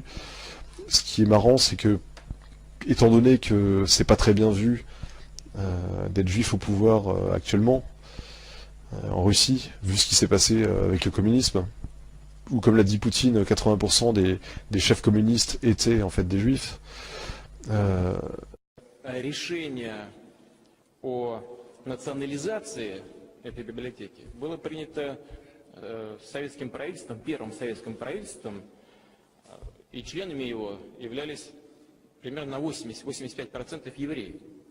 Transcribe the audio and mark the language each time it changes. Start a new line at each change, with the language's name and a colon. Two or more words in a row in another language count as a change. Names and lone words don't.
French: Ce qui est marrant, c'est que, étant donné que c'est pas très bien vu d'être juif au pouvoir actuellement en Russie, vu ce qui s'est passé avec le communisme, où comme l'a dit Poutine, 80% des chefs communistes étaient en fait des juifs.
Russian: О национализации этой библиотеки было принято советским правительством, первым советским правительством, и членами его являлись примерно на 80-85% евреев.